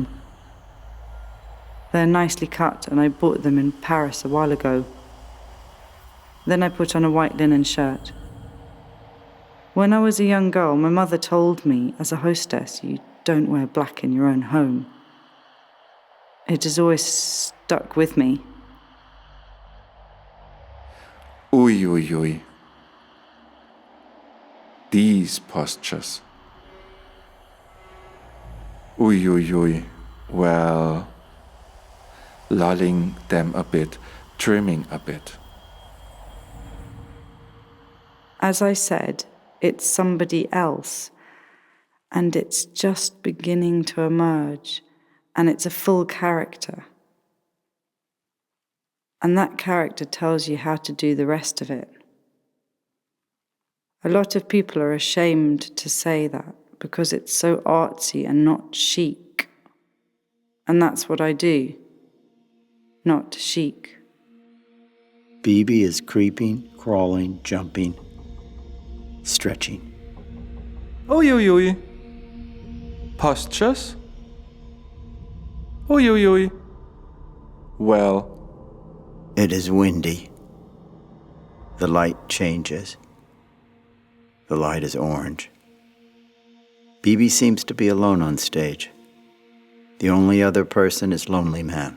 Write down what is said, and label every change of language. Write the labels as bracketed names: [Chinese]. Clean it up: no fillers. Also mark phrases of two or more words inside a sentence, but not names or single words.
[English] They're nicely cut, and I bought them in Paris a while ago. Then I put on a white linen shirt. When I was a young girl, my mother told me, as a hostess, you don't wear black in your own home. It has always stuck with me. Ui, ui, ui. These postures. Ui, ui, ui. Well, lulling them a bit, trimming a bit. As I said, it's somebody else, and it's just beginning to emerge, and it's a full character. And that character tells you how to do the rest of it. A lot of people are ashamed to say that because it's so artsy and not chic. And that's what I do. Not chic. Bibi is creeping, crawling, jumping, stretching. Ui, ui, ui. Postures? Ui, ui, ui. Well, It is windy. The light changes. The light is orange. Bibi seems to be alone on stage. The only other person is Lonely Man.